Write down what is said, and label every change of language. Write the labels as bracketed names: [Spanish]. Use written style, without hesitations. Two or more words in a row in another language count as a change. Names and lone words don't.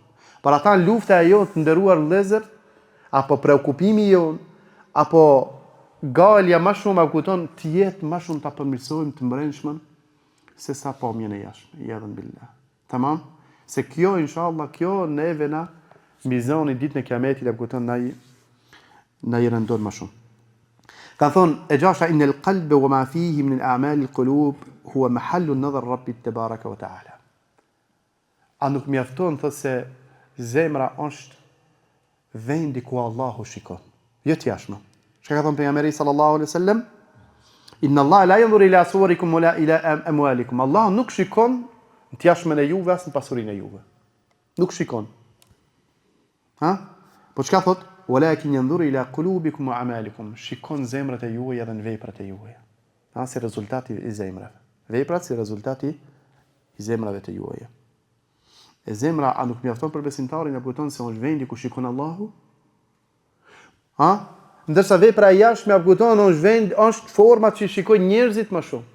[Albanian] Por ata lufta e jonë të nderuar vëllezër, apo preokupimi jonë, apo galja më shumë apo kupton të jetë më shumë ta përmirësojmë të mbrëmshmen se sa pamjen e jashtme, ja dhan billah. Tamam? Se kjo inshallah kjo neve na mizoni ditën e kiametit apo kupton na i rëndon më shumë. Kan thon e gjasha [Arabic] إن القلب وما فيه من أعمال القلوب هو محل نظر الرب تبارك وتعالى. [Albanian] A nuk mjafton thot se zemra është vendi ku Allahu shikon. Jo të jashtme. Çka ka thon pejgamberi [Arabic] صلى الله عليه وسلم? إن الله لا ينظر إلى صوركم ولا إلى أموالكم. [Albanian] Allah nuk shikon në të jashtmen e juve as në pasurinë e juve. Nuk shikon. Po çka thot? [Arabic] ولكن ينظر إلى قلوبكم وأعمالكم. [Albanian] Shikon zemrat e juaja dhe veprat e juaja. Si rezultati i zemrave. Veprat si rezultati i zemrave të juaja. E zemra a nuk mjafton për besimtarin apo kupton se është vendi ku shikon Allahu? Ndërsa vepra e jashtme apo kupton është forma që shikojnë njerëzit më shumë.